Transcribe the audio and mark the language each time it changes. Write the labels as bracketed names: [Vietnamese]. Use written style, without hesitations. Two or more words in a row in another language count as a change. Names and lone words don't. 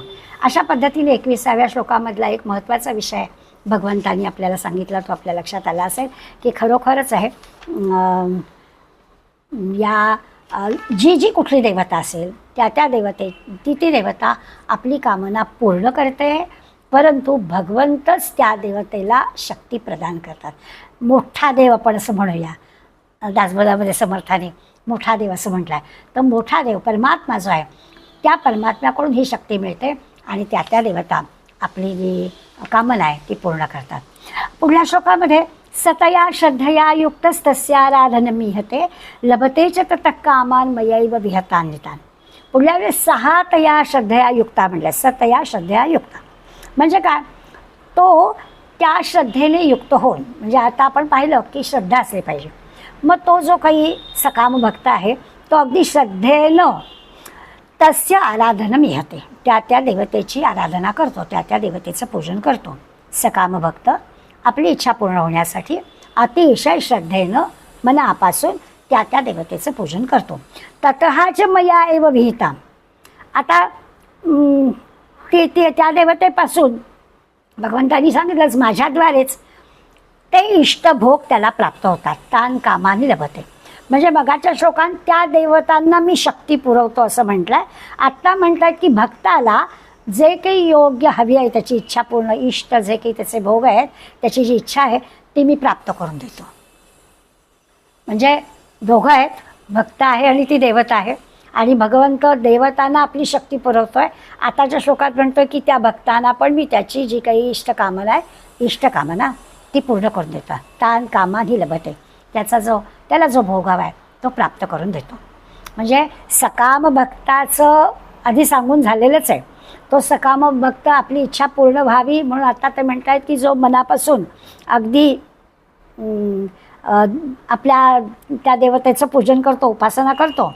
[Marathi] अशा पद्धतीने 21व्या श्लोकामधला एक महत्त्वाचा विषय भगवंतांनी आपल्याला सांगितला तो आपल्या लक्षात आला असेल की खरोखरच आहे या जी कुठली देवता असेल त्या ती देवता आपली कामना पूर्ण करते, परंतु भगवंतच त्या देवतेला शक्ती प्रदान करतात. मोठा देव आपण असं म्हणूया, दासबोधामध्ये समर्थाने मोठा देव असं म्हटलं आहे. तर मोठा देव परमात्मा जो आहे त्या परमात्म्याकडून ही शक्ती मिळते आणि त्या देवता आपली जी कामना आहे ती पूर्ण करतात. पुढल्या श्लोकामध्ये [Sanskrit] सतया श्रद्धया युक्तस्तस्याराधनमीहते लभते च ततः कामान मयैव विहतान्वितान्. [Marathi] पुढल्या वेळेस 6 [Sanskrit] तया श्रद्धया युक्ता [Marathi] म्हणल्या. [Sanskrit] सतया श्रद्धया युक्ता [Marathi] म्हणजे काय, तो त्या श्रद्धेने युक्त होऊन, म्हणजे आता आपण पाहिलं की श्रद्धा असली पाहिजे. मग तो जो काही सकाम भक्त आहे तो अगदी श्रद्धेनं [Sanskrit] तस्य आराधनं [Marathi] मिळते, त्या देवतेची आराधना करतो, त्या देवतेचं पूजन करतो. सकाम भक्त आपली इच्छा पूर्ण होण्यासाठी अतिशय श्रद्धेनं मनापासून त्या देवतेचं पूजन करतो. [Sanskrit] ततःच मया एव विहिता. [Marathi] आता त्या देवतेपासून भगवंतांनी सांगितलंच माझ्याद्वारेच ते इष्टभोग त्याला प्राप्त होतात. [Sanskrit] तान कामानी लभते. [Marathi] म्हणजे मगाच्या श्लोकांत त्या देवतांना मी शक्ती पुरवतो असं म्हटलंय. आत्ता म्हणतात की भक्ताला जे काही योग्य हवी आहे, त्याची इच्छा पूर्ण, इष्ट जे काही त्याचे भोग आहेत, त्याची जी इच्छा आहे ती मी प्राप्त करून देतो. म्हणजे दोघं आहेत, भक्त आहे आणि ती देवता आहे. आणि भगवंत देवतांना आपली शक्ती पुरवतोय. आताच्या श्लोकात म्हणतोय की त्या भक्तांना पण मी त्याची जी काही इष्टकामना आहे, इष्टकामना ती पूर्ण करून देतो. [Sanskrit] तान कामानी लभते. [Marathi] त्याला जो भोग हवा आहे तो प्राप्त करून देतो. म्हणजे सकाम भक्ताचं आधी सांगून झालेलंच आहे. तो सकाम भक्त आपली इच्छा पूर्ण व्हावी म्हणून आता ते म्हणत आहेत की जो मनापासून अगदी आपल्या त्या देवतेचं पूजन करतो, उपासना करतो.